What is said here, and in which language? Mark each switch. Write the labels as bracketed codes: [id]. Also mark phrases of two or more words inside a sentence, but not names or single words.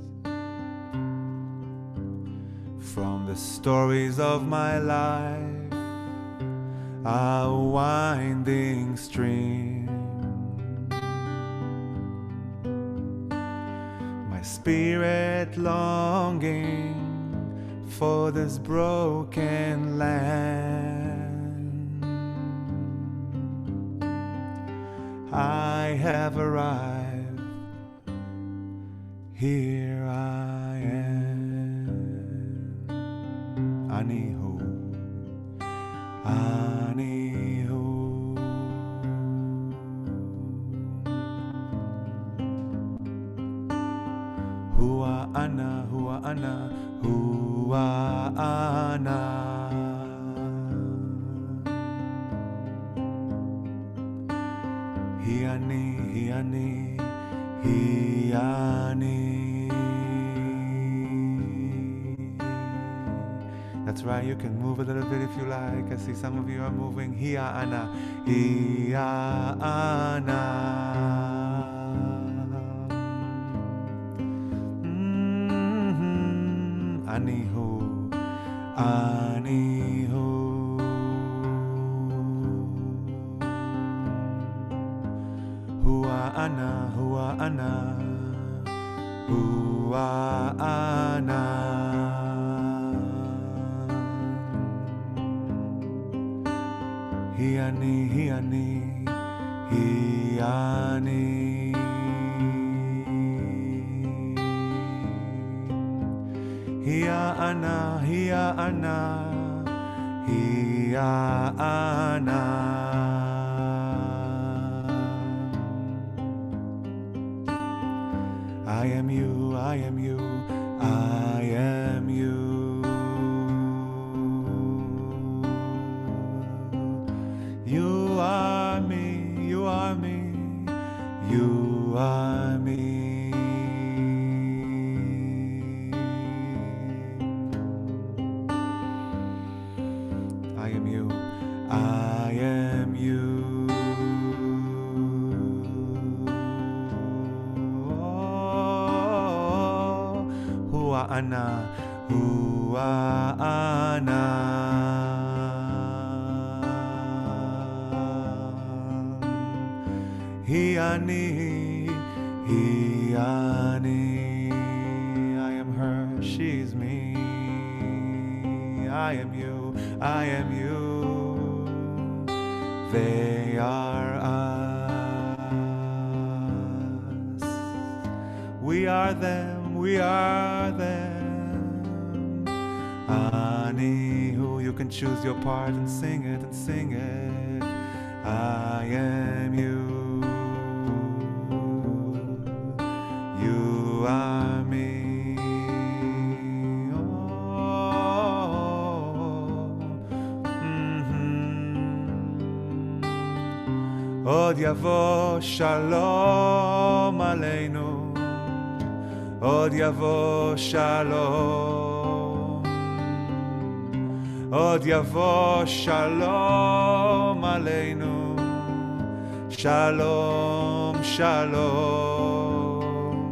[en] from the stories of my life, a winding stream, my spirit longing for this broken land. I have arrived. Here I am. [he] אני הוא, אני הוא. [ar] هو أنا، هو أنا، هو أنا. [he] היא אני, היא אני. [en] That's right, you can move a little bit if you like. I see some of you are moving. [ar] هي أنا، هي أنا. [he] אני הוא, אני הוא. [ar] هو أنا، هو أنا، هو أنا. [he] היא אני, היא אני, היא אני. [ar] هي أنا، هي أنا، هي أنا. [en] I am you, I am you, I am you. You are me, you are me, you are me. I am you, I am you. [ar] أوه، هو أنا، هو أنا. [he] היא אני, היא אני. [en] I am her, she's me. I am you, I am you. They are us. We are them, we are them. Anihu, you can choose your part and sing it and sing it. I am you. You are me. [he] עוד יבוא שלום עלינו, עוד יבוא שלום, עוד יבוא שלום עלינו, שלום, שלום.